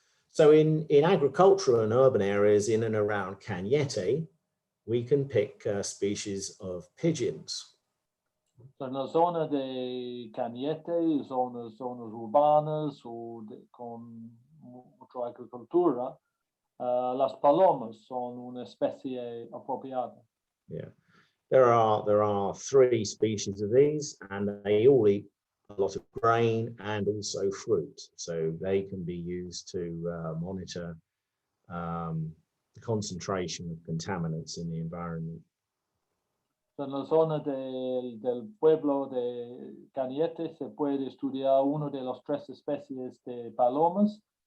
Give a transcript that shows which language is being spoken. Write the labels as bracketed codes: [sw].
[en] So in agricultural and urban areas in and around Cañete, we can pick species of pigeons. [es] So en la zona de Cañete, zonas urbanas o con mucha agricultura, las palomas son una especie apropiada. Yeah. [en] There are 3 species of these, and they all eat a lot of grain and also fruit. So they can be used to monitor the concentration of contaminants in the environment. [es] En la zona del pueblo de Cañete se puede estudiar una de las 3 especies de palomas.